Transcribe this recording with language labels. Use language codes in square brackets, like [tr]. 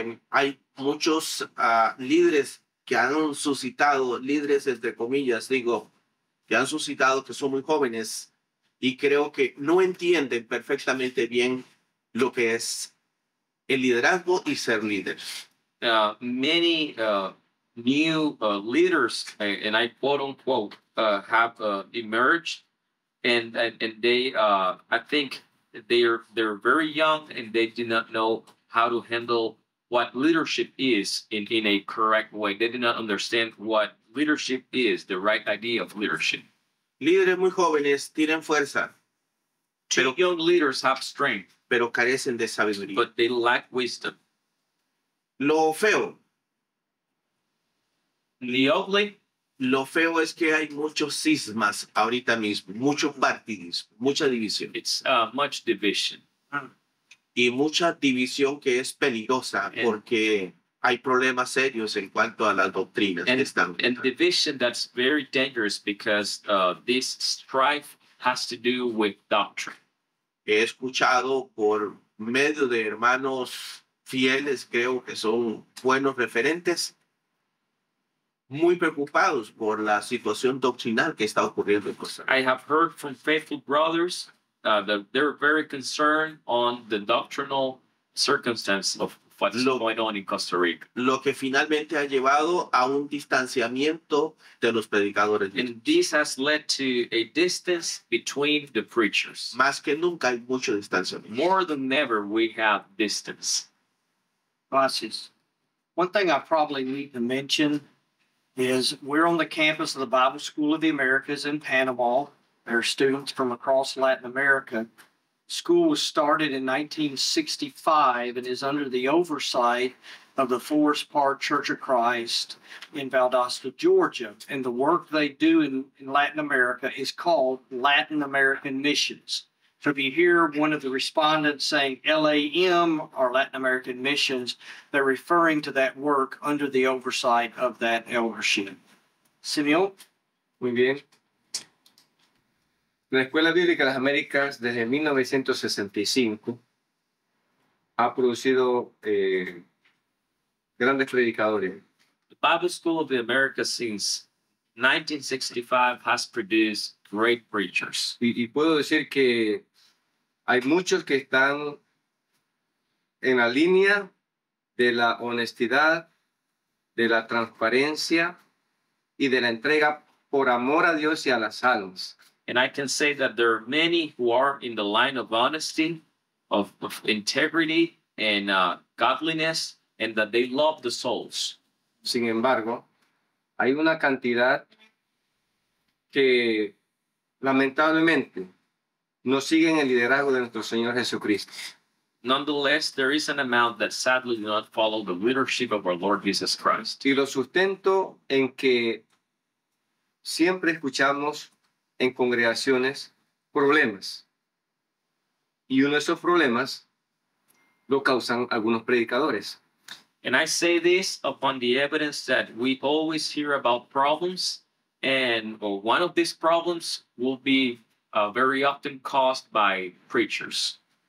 [es] Hay muchos líderes que han suscitado, líderes entre comillas, digo, que han suscitado que son muy jóvenes y creo que no entienden perfectamente bien lo que es el liderazgo y ser líder. [en] Many new leaders, and I quote unquote, have emerged, and they, I think they're very young and they do not know how to handle what leadership is in a correct way. They do not understand what leadership is, the right idea of leadership. [es] Líderes muy jóvenes tienen fuerza, [en] Two young leaders have strength, [es] pero carecen de sabiduría. [en] but they lack wisdom. [es] Lo feo, [en] The ugly, [es] lo feo es que hay muchos cismas ahorita mismo, mucho partidismo, mucha división. [en] it's much division. [es] Y mucha división que es peligrosa [en] And- [es] porque hay problemas serios en cuanto a las doctrinas que están. [en] And division that's very dangerous because this strife has to do with doctrine. [es] He escuchado por medio de hermanos fieles, creo que son buenos referentes, muy preocupados por la situación doctrinal que está ocurriendo en Costa Rica. [en] I have heard from faithful brothers that they're very concerned on the doctrinal circumstance of what's going on in Costa Rica. [es] Lo que finalmente ha llevado a un distanciamiento de los predicadores. [en] And this has led to a distance between the preachers. [es] Más que nunca hay mucho distanciamiento. [en] More than ever, we have distance. [es] Gracias. [en] One thing I probably need to mention is we're on the campus of the Bible School of the Americas in Panama. There are students from across Latin America. School was started in 1965 and is under the oversight of the Forest Park Church of Christ in Valdosta, Georgia. And the work they do in Latin America is called Latin American Missions. So if you hear one of the respondents saying LAM or Latin American Missions, they're referring to that work under the oversight of that eldership. Simeon? [es] Muy bien. La Escuela Bíblica de las Américas desde 1965 ha producido grandes predicadores. [en] The Bible School of the Americas since 1965 has produced great preachers. [es] Y puedo decir que hay muchos que están en la línea de la honestidad, de la transparencia y de la entrega por amor a Dios y a las almas. [en] And I can say that there are many who are in the line of honesty, of integrity, and godliness, and that they love the souls. [es] Sin embargo, hay una cantidad que lamentablemente no siguen el liderazgo de nuestro Señor Jesucristo. [en] Nonetheless, there is an amount that sadly do not follow the leadership of our Lord Jesus Christ. [es] Y lo sustento en que siempre escuchamos en congregaciones problemas. Y uno de esos problemas lo causan algunos predicadores. [en] And I say this upon the evidence that we always hear about problems, and one of these problems will be very often caused by preachers.